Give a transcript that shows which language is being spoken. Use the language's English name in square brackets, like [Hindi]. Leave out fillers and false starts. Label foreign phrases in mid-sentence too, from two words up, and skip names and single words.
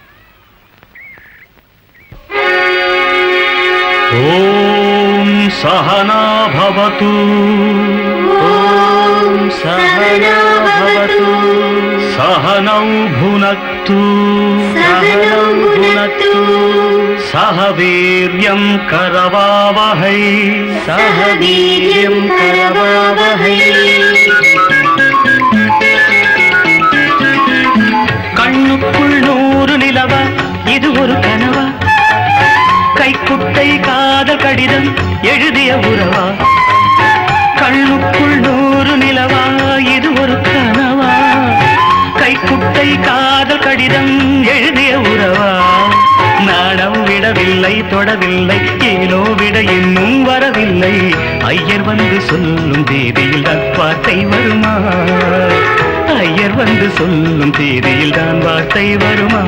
[Sanskrit] ओम् सहना भवतु ओम् सहना भवतु सहनौ भुनक्तु சஹனௌ भुनक्तु सह वीर्यं करवावहै सह वीर्यं करवावहै [Tamil] கண்ணுக்குள் 100 நிலவா இது ஒரு கனவா கைக்குட்டை காதல் கடிதம் எழுதிய உறவா கண்ணுக்குள் 100 நிலவா இது ஒரு கனவா கைக்குட்டை காதல் கடிதம் எழுதிய உறவா நாடம் விடவில்லை தொடவில்லை ஏனோ விட இன்னும் வரவில்லை ஐயர் வந்து சொல்லும் தேதியில் வார்த்தை வருமா ஐயர் வந்து சொல்லும் தேதியில் தான் வார்த்தை வருமா